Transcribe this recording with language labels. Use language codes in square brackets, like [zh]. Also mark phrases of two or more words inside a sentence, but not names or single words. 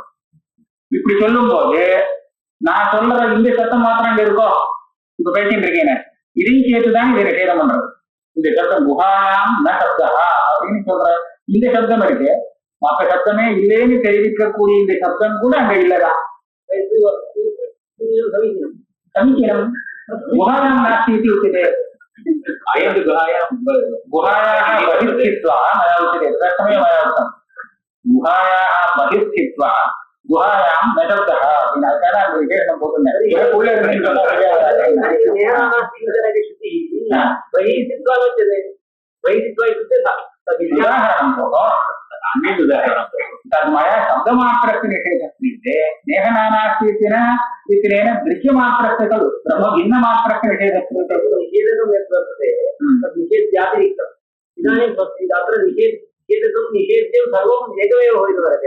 [ta] இப்படி சொல்லும் போது நான் சொல்ற இந்த சத்தம் மாத்திரம் இங்க இருக்கோ, இப்ப பேசிட்டு இருக்கேன், இதையும் சேர்த்துதான் இதை நிஷேதம் பண்றது. இந்த சப்தம் [sa] गुहायां न शब्दः [ta] அப்படின்னு சொல்ற இந்த சப்தம் இருக்கு, மற்ற சப்தமே இல்லைன்னு தெரிவிக்கக்கூடிய இந்த சப்தம் கூட அங்க இல்லதான். [sa] समीचीनं गुहायां नास्ति இது उच्यते. गुहायाः बहिर्स्थित्वा मया उच्यते प्रथमे मया उक्तं गुहायाः बहिर्स्थित्वा गुहायां न शब्दः विनाशकाः विशेषणं भवति तन्मया शब्दमात्रस्य निषेधस्ते नेहनानास्तीतेन इत्यनेन दृश्यमात्रस्य खलु ब्रह्मभिन्नमात्रस्य निषेधस्ते निषेध्यातिरिक्तम् इदानीं तत्र निषेधं निषेध्यं सर्वम् एकमेव भवितुमर्हति।